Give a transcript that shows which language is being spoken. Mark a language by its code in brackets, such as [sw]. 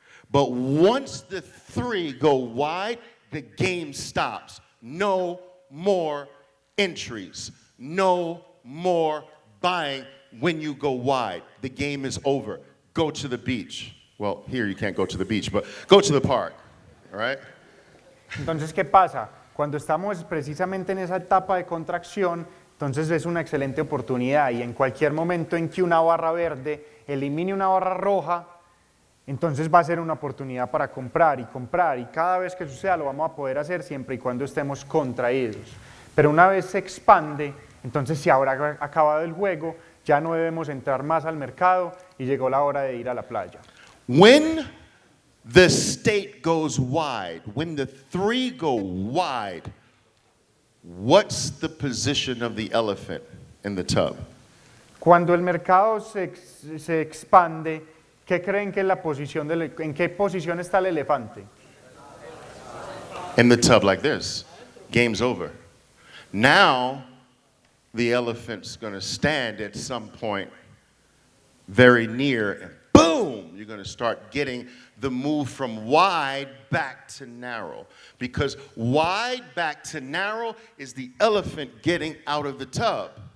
[en] But once the three go wide, the game stops. No more entries. No more buying when you go wide. The game is over. Go to the beach. Well, here you can't go to the beach, but go to the park, all right? [es] Entonces, ¿qué pasa? Cuando estamos precisamente en esa etapa de contracción, entonces es una excelente oportunidad y en cualquier momento en que una barra verde elimine una barra roja, entonces va a ser una oportunidad para comprar y cada vez que suceda lo vamos a poder hacer siempre y cuando estemos contraídos. Pero una vez se expande, entonces se habrá acabado el juego, ya no debemos entrar más al mercado y llegó la hora de ir a la playa. [en] When the state goes wide, when the three go wide, what's the position of the elephant in the tub? [es] Cuando el mercado se expande, ¿qué creen que es la posición en qué posición está el elefante? [en] In the tub like this. Game's over. Now, the elephant's going to stand at some point very near and boom, you're going to start getting the move from wide back to narrow. Because wide back to narrow is the elephant getting out of the tub.